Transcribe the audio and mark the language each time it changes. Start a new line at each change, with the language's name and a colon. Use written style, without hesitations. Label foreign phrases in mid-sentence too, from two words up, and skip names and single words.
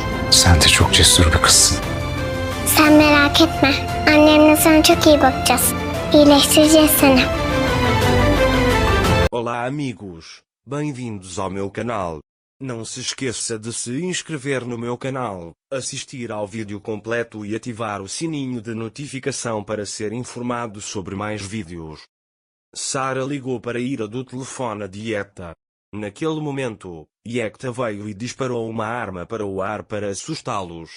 Turkish: Sen de çok cesur bir kızsın. Sen merak etme. Annemle sana çok iyi bakacağız. İyileştireceğiz seni.
Portuguese: Olá amigos, bem-vindos ao meu canal. Não se esqueça de se inscrever no meu canal, assistir ao vídeo completo e ativar o sininho de notificação para ser informado sobre mais vídeos. Sara ligou para Ira do telefone de Yekta. Naquele momento, Yekta veio e disparou uma arma para o ar para assustá-los.